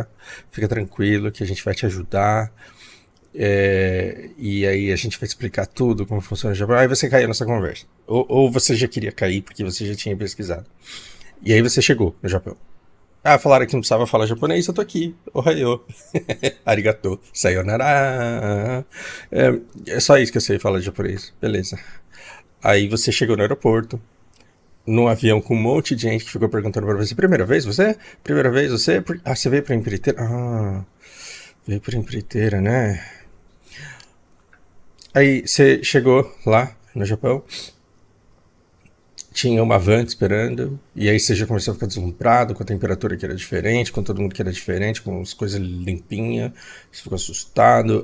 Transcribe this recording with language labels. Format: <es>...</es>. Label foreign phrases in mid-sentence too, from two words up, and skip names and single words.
<pt>Fica tranquilo que a gente vai te ajudar. E aí a gente vai explicar tudo, como funciona o Japão. Aí você caiu nessa conversa. Ou você já queria cair porque você já tinha pesquisado. E aí você chegou no Japão. Ah, falaram que não precisava falar japonês, eu tô aqui.</pt> <ja>おはよう。ありがとう。さよなら.</ja> <pt>É só isso que eu sei falar de japonês. Beleza. Aí você chegou no aeroporto, num avião com um monte de gente que ficou perguntando pra você: primeira vez você? Primeira vez você? Ah, você veio pra empreiteira? Ah, veio pra empreiteira, né? Aí você chegou lá no Japão, tinha uma van esperando, e aí você já começou a ficar deslumbrado com a temperatura que era diferente, com todo mundo que era diferente, com as coisas limpinhas, você ficou assustado.</pt>